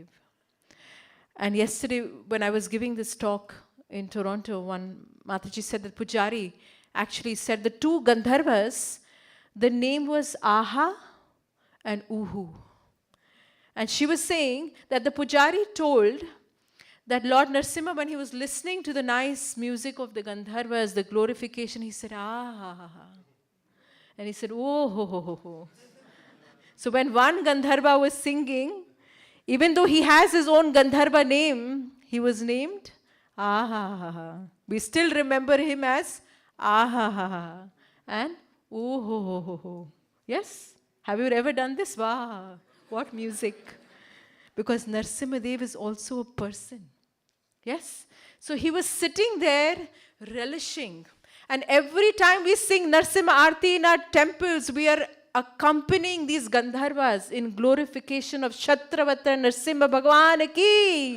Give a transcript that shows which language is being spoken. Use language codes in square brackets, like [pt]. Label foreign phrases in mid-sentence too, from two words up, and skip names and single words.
[en] And yesterday when I was giving this talk in Toronto, one Mataji said that Pujari actually said the two Gandharvas, the name was Aha and Uhu. And she was saying that the Pujari told that Lord Narasimha, when he was listening to the nice music of the Gandharvas, the glorification, he said, ah, ha, ha, ha. And he said, oh, ho, ho, ho, ho. So when one Gandharva was singing, even though he has his own Gandharva name, he was named Ah ha ha ha. We still remember him as ah ha ha ha. And ooh ho ho ho ho. Yes? Have you ever done this? Wow. What music. Because Narasimha Dev is also a person. Yes? So he was sitting there relishing. And every time we sing Narasimha Aarti in our temples, we are accompanying these Gandharvas in glorification of Kshatravata Narasimha Bhagwan ki.